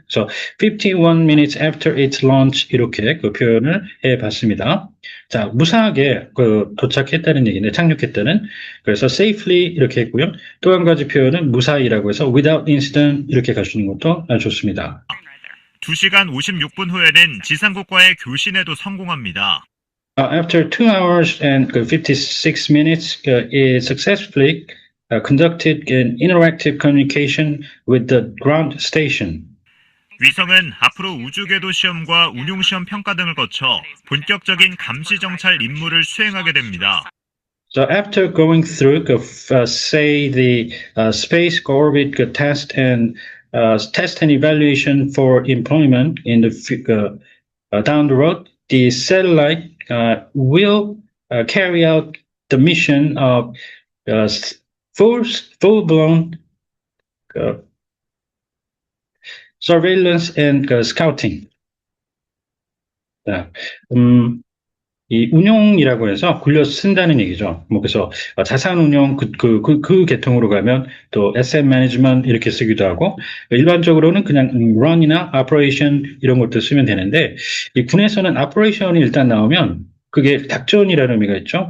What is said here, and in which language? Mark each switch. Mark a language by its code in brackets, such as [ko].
[ko] 그래서 [en] 51 minutes after its launch [ko] 이렇게 그 표현을 해봤습니다. 자, 무사하게 도착했다는 얘기인데 착륙했다는. 그래서 safely 이렇게 했고요. 또 한 가지 표현은 무사히라고 해서 [en] without incident [ko] 이렇게 가시는 것도 좋습니다. 2시간 56분 후에는 지상국과의 교신에도 성공합니다. [en] After 2 hours and 56 minutes, it successfully conducted an interactive communication with the ground station. [ko] 위성은 앞으로 우주궤도 시험과 운용시험 평가 등을 거쳐 본격적인 감시 정찰 임무를 수행하게 됩니다. [en] So after going through, say the space orbit test and evaluation for employment in the down the road, the satellite will carry out the mission of full-blown surveillance and scouting. [ko] 이 운용이라고 해서 굴려 쓴다는 얘기죠. 뭐 그래서 자산 운용 그 계통으로 가면 또 [en] asset management [ko] 이렇게 쓰기도 하고 일반적으로는 그냥 run이나 operation 이런 것도 쓰면 되는데 이 군에서는 operation이 일단 나오면 그게 작전이라는 의미가 있죠.